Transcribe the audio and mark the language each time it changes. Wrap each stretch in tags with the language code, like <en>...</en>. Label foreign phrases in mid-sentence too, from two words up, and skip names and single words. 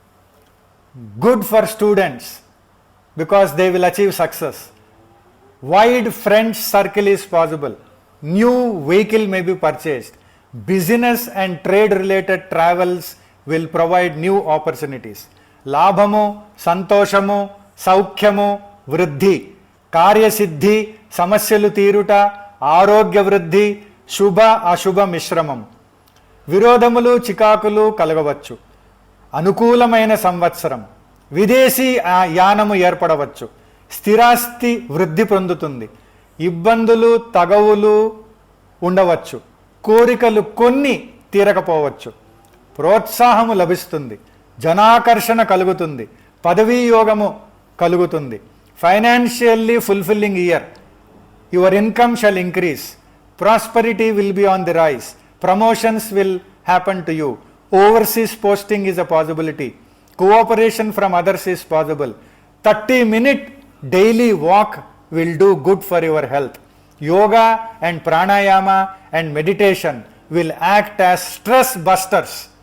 <en>Good for students because they will achieve success. Wide friend circle is possible. New vehicle may be purchased. Business and trade related travels will provide new opportunities.</en> <te>లాభము, సంతోషము, సౌఖ్యము, వృద్ధి, కార్య సిద్ధి, సమస్యలు తీరుట, ఆరోగ్య వృద్ధి, శుభ అశుభ మిశ్రమం. విరోధములు చికాకులు కలగవచ్చు. అనుకూలమైన సంవత్సరం. విదేశీ యానము ఏర్పడవచ్చు. స్థిరాస్తి వృద్ధి పొందుతుంది. ఇబ్బందులు తగవులు ఉండవచ్చు. కోరికలు కొన్ని తీరకపోవచ్చు. ప్రోత్సాహము లభిస్తుంది. జనాకర్షణ కలుగుతుంది. పదవీ యోగము కలుగుతుంది.</te> <en>Financially fulfilling year. Your income shall increase. Prosperity will be on the rise. Promotions will happen to you. Overseas posting is a possibility. Cooperation from others is possible. 30-minute daily walk will do good for your health. Yoga and pranayama and meditation will act as stress busters.</en>